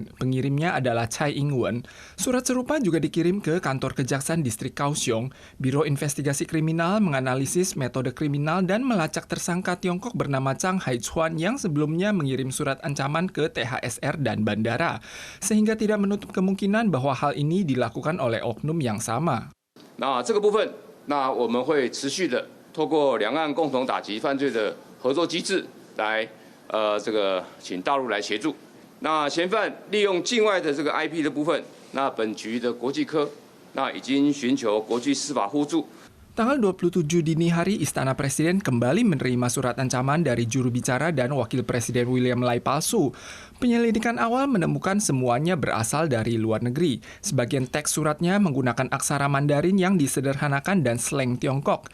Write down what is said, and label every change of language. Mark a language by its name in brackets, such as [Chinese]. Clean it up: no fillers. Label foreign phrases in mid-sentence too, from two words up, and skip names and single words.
[Indonesian] Pengirimnya adalah Tsai Ing-wen. Surat serupa juga dikirim ke kantor Kejaksaan Distrik Kaohsiung. Biro Investigasi Kriminal menganalisis metode kriminal dan melacak tersangka Tiongkok bernama Chang Hai-chuan yang sebelumnya mengirim surat ancaman ke THSR dan bandara, sehingga tidak menutup kemungkinan bahwa hal ini dilakukan oleh oknum yang sama. [Chinese] 这个部分我们会持续的 透过两岸共同打击犯罪的合作机制来请大陆来协助。嫌犯利用境外的IP 的部分，本局的国际科已经寻求国际司法互助。 [Indonesian] Tanggal 27 dini hari, Istana Presiden kembali menerima surat ancaman dari juru bicara dan Wakil Presiden William Lai palsu. Penyelidikan awal menemukan semuanya berasal dari luar negeri. Sebagian teks suratnya menggunakan aksara Mandarin yang disederhanakan dan slang Tiongkok.